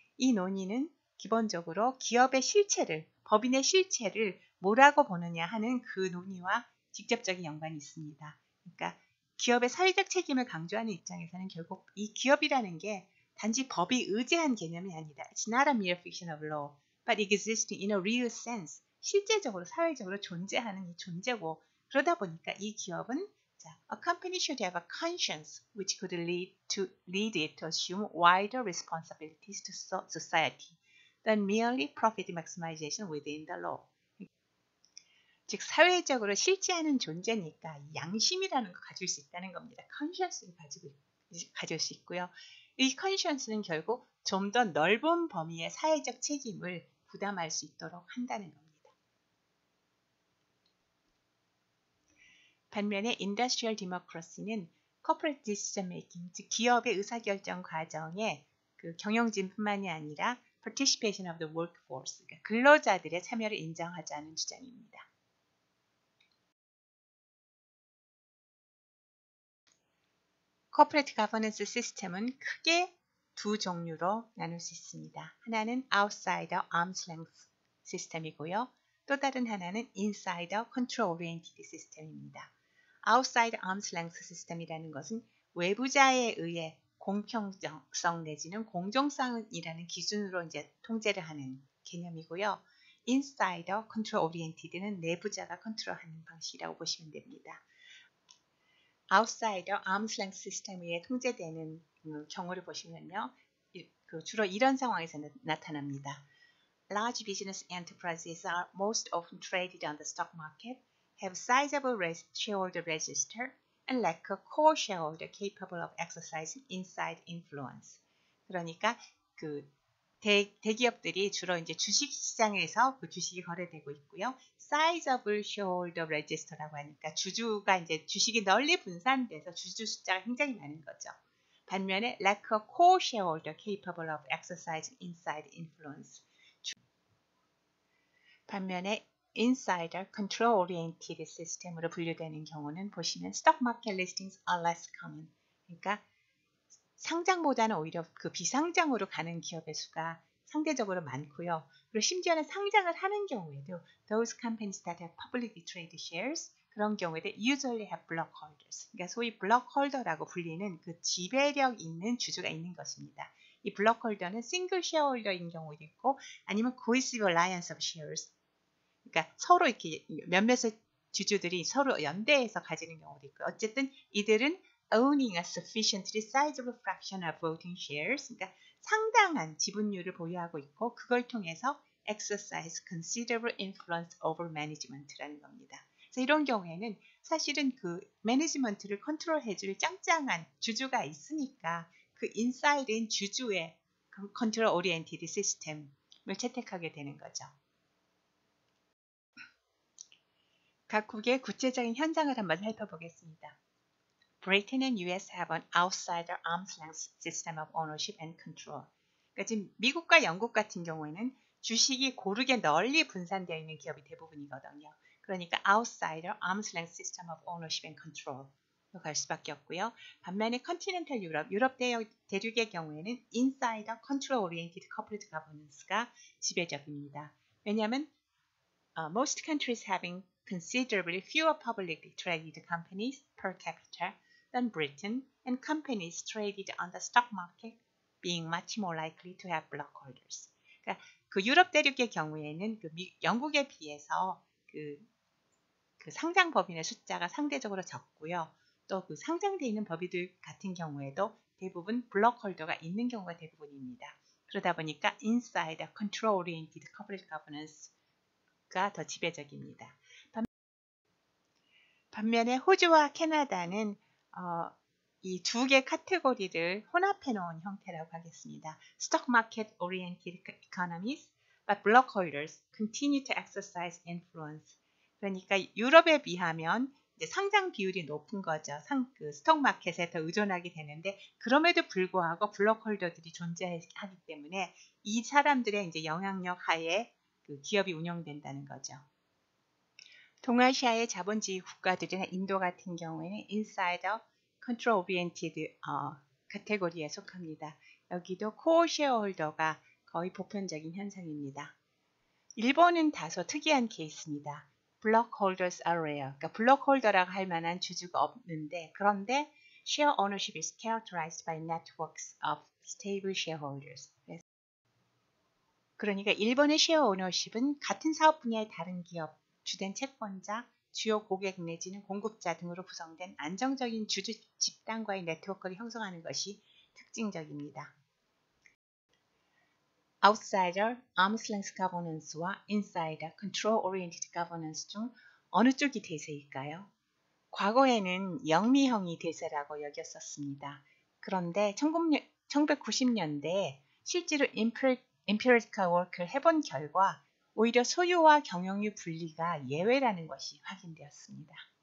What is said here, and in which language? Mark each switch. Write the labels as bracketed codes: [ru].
[ko] 이 논의는 기본적으로 기업의 실체를, 법인의 실체를 뭐라고 보느냐 하는 그 논의와 직접적인 연관이 있습니다. 그러니까 기업의 사회적 책임을 강조하는 입장에서는 결국 이 기업이라는 게 단지 법이 의제한 개념이 아니다. [en] It's not a mere fiction of law, but existing in a real sense. [ko] 실제적으로 사회적으로 존재하는 이 존재고 그러다 보니까 이 기업은 [en] a company should have a conscience which could lead it to assume wider responsibilities to society than merely profit maximization within the law. [ko] 즉 사회적으로 실제하는 존재니까 양심이라는 걸 가질 수 있다는 겁니다. conscience를 가질 수 있고요. 이 conscience는 결국 좀 더 넓은 범위의 사회적 책임을 부담할 수 있도록 한다는 겁니다. 반면에 Industrial Democracy는 Corporate Decision Making, 즉 기업의 의사결정 과정에 그 경영진뿐만이 아니라 Participation of the Workforce, 그러니까 근로자들의 참여를 인정하자는 주장입니다. Corporate Governance 시스템은 크게 두 종류로 나눌 수 있습니다. 하나는 Outsider Arm's Length 시스템이고요. 또 다른 하나는 Insider Control Oriented 시스템입니다. Outsider Arm's Length 시스템이라는 것은 외부자에 의해 공평성 내지는 공정성이라는 기준으로 이제 통제를 하는 개념이고요. Insider Control Oriented는 내부자가 컨트롤하는 방식이라고 보시면 됩니다. Outsider Arm's Length 시스템에 의해 통제되는 경우를 보시면요. 주로 이런 상황에서 나타납니다. [en] Large business enterprises are most often traded on the stock market, have sizable shareholder register, and lack a core shareholder capable of exercising inside influence. [ko] 그러니까 대기업들이 주로 이제 주식시장에서 그 주식이 거래되고 있고요. [en] Sizable shareholder register [ko] 라고 하니까 주주가 이제 주식이 널리 분산돼서 주주 숫자가 굉장히 많은 거죠. 반면에 [en] lack a core shareholder capable of exercising inside influence. [ko] 반면에 [en] Insider Control Oriented [ko] 시스템으로 분류되는 경우는 보시면 [en] Stock Market Listings are less common. [ko] 그러니까 상장보다는 오히려 그 비상장으로 가는 기업의 수가 상대적으로 많고요. 그리고 심지어는 상장을 하는 경우에도 [en] Those companies that have publicly traded shares [ko] 그런 경우에도 [en] usually have block holders. [ko] 그러니까 소위 block holder라고 불리는 그 지배력 있는 주주가 있는 것입니다. [en] 이 block holder는 single shareholder인 [ko] 경우도 있고 아니면 [en] cohesive alliance of shares. [ko] 그러니까 서로 이렇게 몇몇의 주주들이 서로 연대해서 가지는 경우도 있고 어쨌든 이들은 [en] owning a sufficiently sizable fraction of voting shares [ko] 그러니까 상당한 지분율을 보유하고 있고 그걸 통해서 [en] exercise considerable influence over management [ko] 라는 겁니다. 그래서 이런 경우에는 사실은 그 매니지먼트를 컨트롤해줄 짱짱한 주주가 있으니까 그 인사이드인 주주의 컨트롤 오리엔티드 시스템을 채택하게 되는 거죠. 각국의 구체적인 현상을 한번 살펴보겠습니다. [en] Britain and US have an outsider arm's length system of ownership and control. [ko] 그러니까 지금 미국과 영국 같은 경우에는 주식이 고르게 널리 분산되어 있는 기업이 대부분이거든요. 그러니까 [en] outsider arm's length system of ownership and control로 [ko] 갈 수밖에 없고요. 반면에 컨티넨탈 유럽 대륙의 경우에는 insider control oriented corporate governance가 지배적입니다. 왜냐하면 [en] most countries having considerably fewer publicly traded companies per capita than Britain and companies traded on the stock market being much more likely to have block holders. [ko] 그러니까 그 유럽 대륙의 경우에는 영국에 비해서 그 상장 법인의 숫자가 상대적으로 적고요. 또 그 상장되어 있는 법인들 같은 경우에도 대부분 블록 홀더가 있는 경우가 대부분입니다. 그러다 보니까 insider control oriented corporate governance가 더 지배적입니다. 반면에 호주와 캐나다는 이 두 개 카테고리를 혼합해 놓은 형태라고 하겠습니다. [en] Stock market oriented economies, but block holders continue to exercise influence. [ko] 그러니까 유럽에 비하면 이제 상장 비율이 높은 거죠. 그 스톡 마켓에 더 의존하게 되는데 그럼에도 불구하고 블록 홀더들이 존재하기 때문에 이 사람들의 이제 영향력 하에 그 기업이 운영된다는 거죠. 동아시아의 자본주의 국가들이나 인도 같은 경우에는 인사이더 컨트롤 오리엔티드 카테고리에 속합니다. 여기도 코어 쉐어홀더가 거의 보편적인 현상입니다. 일본은 다소 특이한 케이스입니다. 블록 홀더스 [en] are rare. [ko] 그러니까 블록 홀더라고 할 만한 주주가 없는데 그런데 [en] share ownership is characterized by networks of stable shareholders. [ko] 그러니까 일본의 쉐어 오너십은 같은 사업 분야의 다른 기업, 주된 채권자, 주요 고객 내지는 공급자 등으로 구성된 안정적인 주주 집단과의 네트워크를 형성하는 것이 특징적입니다. Outsider, Arm's Length Governance와 Insider, Control Oriented Governance 중 어느 쪽이 대세일까요? 과거에는 영미형이 대세라고 여겼었습니다. 그런데 1990년대에 실제로 [en] empirical work [ko] 를 해본 결과 오히려 소유와 경영유 분리가 예외라는 것이 확인되었습니다.